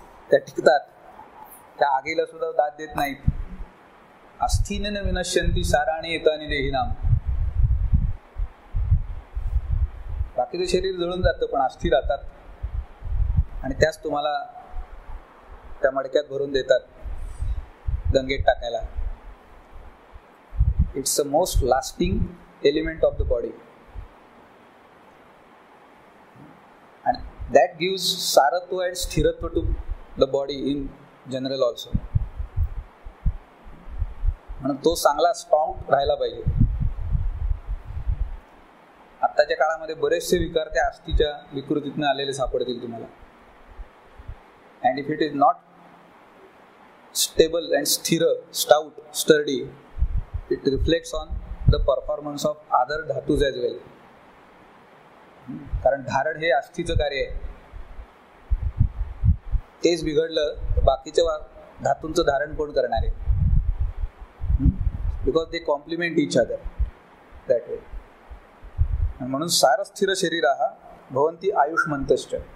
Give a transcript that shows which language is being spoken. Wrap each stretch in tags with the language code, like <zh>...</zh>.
<mr>त्या टिकतात, त्या आगीला सुद्धा दाद देत नाहीत.</mr> <sa>अस्थिन विनश्यंती साराणी येतानी देहिनाम.</sa> <mr>बाकीचं शरीर जळून जातं पण अस्थि राहतात, आणि त्याच तुम्हाला त्या मडक्यात भरून देतात गंगेत टाकायला.</mr> <en>It's a most lasting element of the body and that gives saratva and sthiratva to the body in general also.</en> <mr>म्हणून तो चांगला स्ट्रॉंग राहायला पाहिजे. आत्ताच्या काळामध्ये बरेचसे विकार त्या अस्थिच्या विकृतीतून आलेले सापडतील तुम्हाला.</mr> <en>and if it is not stable and sthira, stout, sturdy, it reflects on the performance of other dhatus as well.</en> <mr>कारण धारण हे अस्थिचं कार्य आहे. तेच बिघडलं तर बाकीच्या धातूंचं धारण कोण करणार आहे?</mr> <en>Because they complement each other that way. म्हणून</en> <sa>सार स्थिर शरीराः भवन्ति आयुष्मन्तश्च.</sa>